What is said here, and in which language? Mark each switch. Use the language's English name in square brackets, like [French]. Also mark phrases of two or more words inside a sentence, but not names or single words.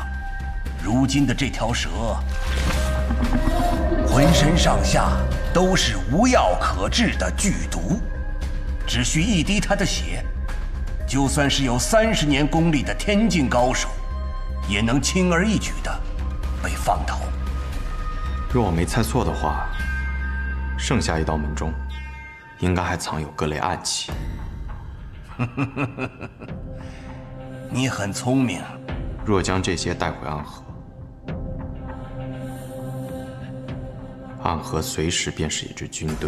[Chinese] 如今的这条蛇，浑身上下都是无药可治的剧毒，只需一滴它的血，就算是有30年功力的天境高手，也能輕而易舉的被放倒。若我沒猜錯的話，剩下一道門中，應該還藏有各類暗器。你很聰明。若將這些帶回暗河，暗河隨時便是一支軍隊，